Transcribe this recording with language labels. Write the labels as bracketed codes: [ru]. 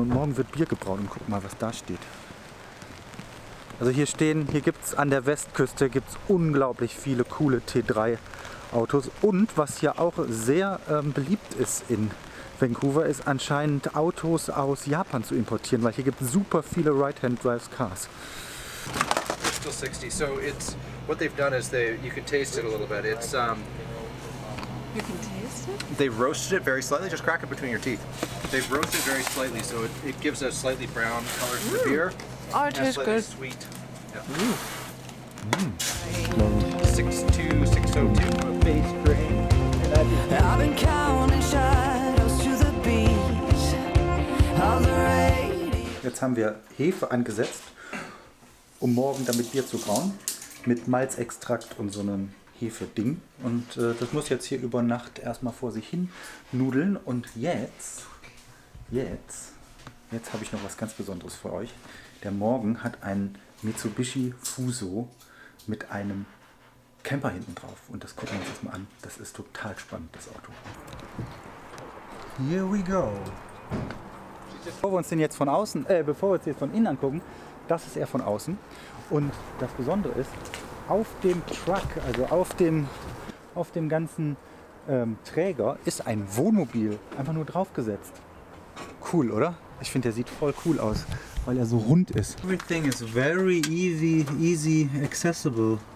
[de] Und morgen wird Bier gebraut und gucken mal, was da steht. Also hier gibt es an der Westküste unglaublich viele coole T3 Autos und was hier auch sehr beliebt ist in Vancouver, ist anscheinend Autos aus Japan zu importieren, weil hier gibt es super viele Right-Hand-Drive Cars. [en] It's still 60, so it's what they've done is you can taste it a little bit. It's You can taste it? they've roasted it very slightly. Just crack it between your teeth. They've roasted it very slightly, so it gives a slightly brown color to the beer. Oh, it tastes good. Sweet. Yeah. 62, 602 base grain. I've been counting shadows to the beats of the radio. [de] Jetzt haben wir Hefe angesetzt, um morgen damit Bier zu brauen, mit Malzextrakt und so einem Hefe-Ding. Und das muss jetzt hier über Nacht erstmal vor sich hin nudeln. Und jetzt habe ich noch was ganz Besonderes für euch. Der Morgen hat einen Mitsubishi Fuso mit einem Camper hinten drauf. Und das gucken wir uns jetzt mal an. Das ist total spannend, das Auto. [en] Here we go. [de] Bevor wir uns den jetzt von innen angucken, das ist er von außen. Und das Besondere ist, auf dem Truck, also auf dem ganzen Träger, ist ein Wohnmobil einfach nur draufgesetzt. Cool, oder? Ich finde, der sieht voll cool aus, weil er so rund ist. [en] Everything is very easy accessible.